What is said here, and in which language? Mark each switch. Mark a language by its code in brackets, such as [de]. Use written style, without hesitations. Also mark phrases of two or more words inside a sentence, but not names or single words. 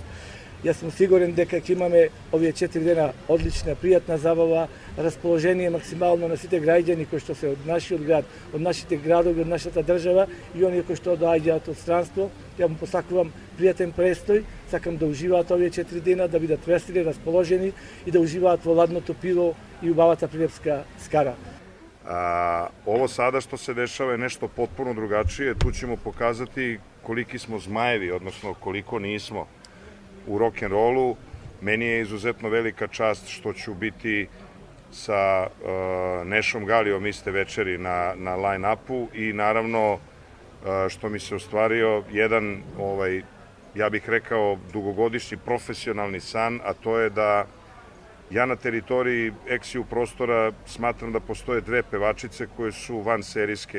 [mk] Јас сум сигурен дека ќе имаме овие 4 дена одлична, пријатна забава, расположение максимално на сите граѓани кои што се од нашиот град, од нашите градови, од нашата држава и оние кои што доаѓаат од странство. Ја му посакувам пријатен престој, сакам да уживаат овие 4 дена, да бидат весели, расположени и да уживаат во ладното пиво и убавата прилепска скара. [sr] Ovo sada što se dešava je nešto potpuno drugačije. Tu ćemo pokazati koliki smo zmajevi, odnosno koliko nismo u rock'n'rollu. Meni je izuzetno velika čast što ću biti sa Nešom Galijom iste večeri na line-upu i naravno što mi se ostvario jedan, ja bih rekao, dugogodišnji profesionalni san, a to je da ja na teritoriji Eksiju prostora smatram da postoje dve pevačice koje su vanserijske.